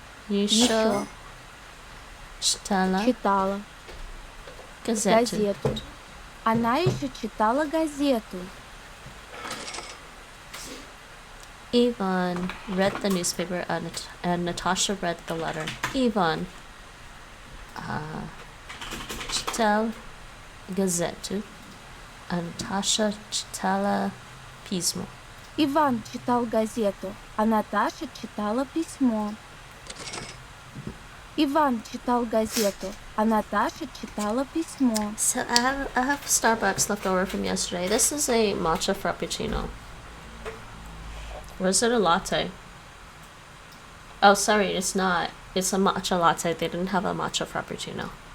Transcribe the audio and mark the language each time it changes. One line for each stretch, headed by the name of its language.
Russian: Еще. Читала. Газету. Она еще читала газету.
English: Ivan read the newspaper and Natasha read the letter.
Russian: Ivan читал газету, а Natasha читала письмо. Иван читал газету, а Наташа читала письмо. Иван читал газету, а Наташа читала письмо.
English: So I have Starbucks left over from yesterday. This is a matcha frappuccino. Or is it a latte? Oh, sorry, it's not. It's a matcha latte. They didn't have a matcha frappuccino.